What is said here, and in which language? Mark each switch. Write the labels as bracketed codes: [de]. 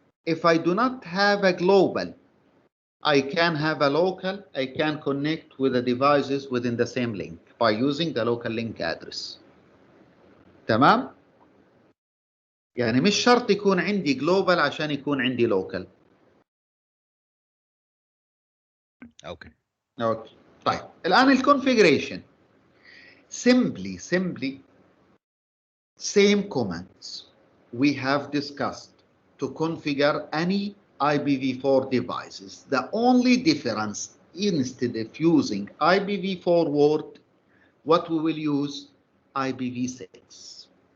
[en] If I do not have a global, I can have a local. I can connect with the devices within the same link by using the local link address. [ar] تمام؟ يعني مش شرط يكون عندي global عشان يكون عندي local. اوكي. طيب الآن الconfiguration. [en] Simply same commands we have discussed to configure any IPv4 devices. The only difference, instead of using IPv4 word, what we will use IPv6.